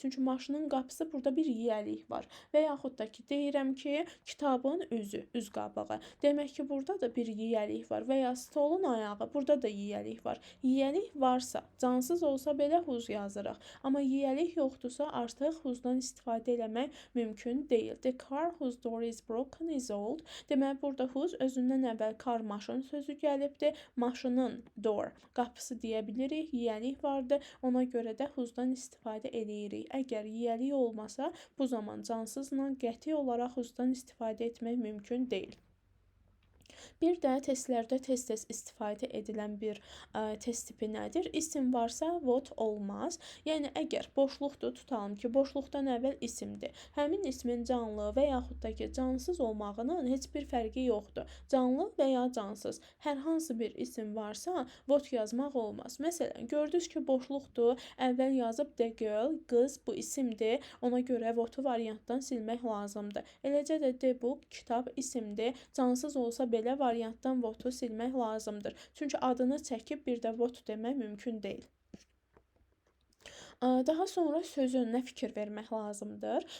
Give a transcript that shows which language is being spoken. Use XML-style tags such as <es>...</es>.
<az>Çünki maşının qapısı burada bir yiyəlik var. Və yaxud da ki, deyirəm ki, kitabın üzü, üz qabağı. Demək ki, burada da bir yiyəlik var və ya stolun ayağı, burada da yiyəlik var. Yiyəlik varsa, cansız olsa belə whose yazırıq. Amma yiyəlik yoxdursa, artıq whose-dan istifadə eləmək mümkün deyil.</az> <en>The car whose door is broken is old.</en> <az>Deməli, burada whose özündən əvvəl car, maşın sözü gəlibdir. Maşının door, qapısı deyə bilirik, yiyəlik vardır. Ona görə də whose-dan istifadə edirik. Əgər yiyəlik olmasa, bu zaman cansızla qəti olaraq whose-dan istifadə etmək mümkün deyil. Bir də testlərdə tez-tez istifadə edilən bir test tipi nədir? İsim varsa what olmaz. Yəni, əgər boşluqdur, tutalım ki, boşluqdan əvvəl isimdir. Həmin ismin canlı və yaxud da ki, cansız olmağının heç bir fərqi yoxdur. Canlı və ya cansız. Hər hansı bir isim varsa, what yazmaq olmaz. Məsələn, gördünüz ki, boşluqdur, əvvəl yazıb the girl, qız, bu isimdir. Ona görə what-u variantdan silmək lazımdır. Eləcə də the book, kitab isimdir. Cansız olsa belə variantdan what-u silmək lazımdır. Çünki adını çəkib bir də what demək mümkün deyil. Daha sonra söz önünə fikir vermək lazımdır.</az>